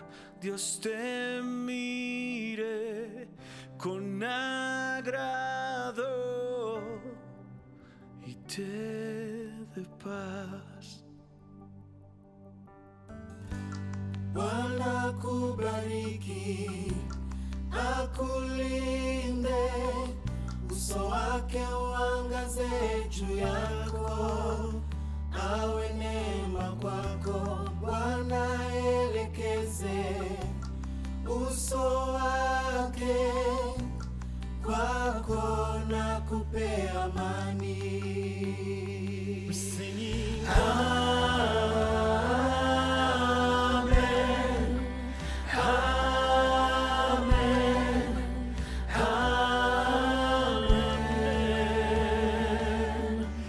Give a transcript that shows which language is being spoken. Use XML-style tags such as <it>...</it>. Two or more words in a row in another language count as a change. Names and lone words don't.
<es>Dios te mire con agrado y te dé paz.</es> <sw>Bwana kubariki, akulinde, uso wake uangaze juu yako, awe neema kwako. Bwana elekeze uso wake kwako na kupe amani.</sw> <en>Singing</en> <sw>Amen, Amen, Amen,</sw>